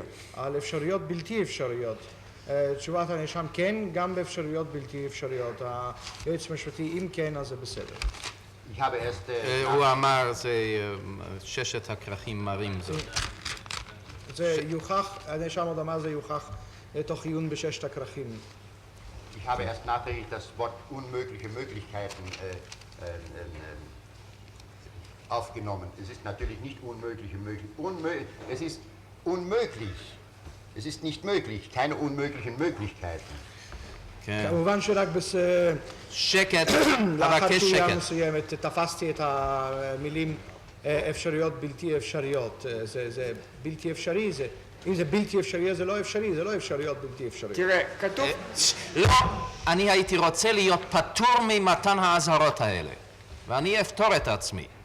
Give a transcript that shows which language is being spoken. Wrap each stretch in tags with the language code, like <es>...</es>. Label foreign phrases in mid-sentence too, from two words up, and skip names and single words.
<he>על אפשרויות בלתי אפשריות. תשובת הנאשם כן, גם באפשרויות בלתי אפשריות. היועץ המשפטי, אם כן, אז זה בסדר. הוא אמר, זה ששת הכרכים מראים זאת. זה יוכח, הנאשם עוד אמר, זה יוכח תוך עיון בששת הכרכים.</he> <de>Ich habe erst nachträglich das Wort unmögliche Möglichkeiten aufgenommen. Es ist natürlich nicht unmögliche Möglichkeiten. Es ist unmöglich. Es ist nicht möglich. Keine unmöglichen Möglichkeiten.</de> <he>כמובן שרק שקט, לאחר אבקש תשובה שקט. מסוימת תפסתי את המילים אפשרויות בלתי אפשריות. זה בלתי אפשרי, אם זה בלתי אפשרי זה לא אפשרי, זה לא אפשריות בלתי אפשריות. תראה, כתוב... לא, אני הייתי רוצה להיות פטור ממתן האזהרות האלה, ואני אפתור את עצמי.</he>